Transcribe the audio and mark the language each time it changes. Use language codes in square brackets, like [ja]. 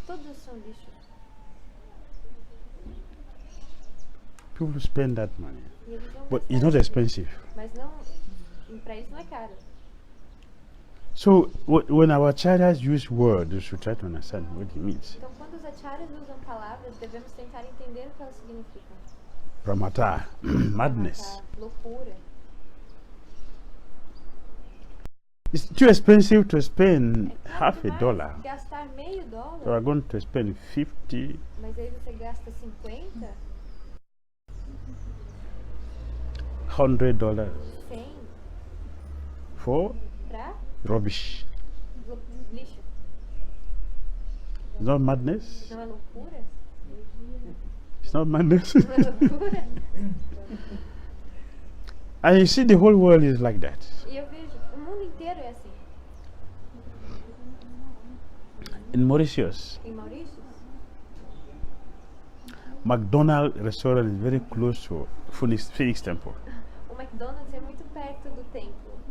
[pt] Todos são lixo. [en] People spend that money. [pt] E eles vão [en] But [pt] gastar [en] it's not [pt] isso. [en] expensive. [pt] Mas não. Pra isso não é caro. [en] So when our acharyas use words, we should try to understand what it means. [pt] Então, quando os acharyas usam palavras, devemos tentar entender o que elas significam. [en] Pramata, madness. [pt] Matar, loucura. [en] It's too expensive to spend [pt] É caro [en] half a [pt] demais [en] dollar. [pt] gastar meio dólar, [en] So we're going to spend 50, [pt] mas aí você gasta 50, [en] $100 [pt] 100 [en] for [pt] pra [en] rubbish. [pt] lixo. [en] It's not madness. [pt] Não é loucura? [en] It's not madness. [pt] Não é loucura? [en] And you see, the whole world is like that. [pt] E eu vejo, o mundo inteiro é assim. [en] In Mauritius, [pt] Em Maurício, [en] McDonald's restaurant is very close to Phoenix Temple. [pt] o McDonald's é muito perto do templo.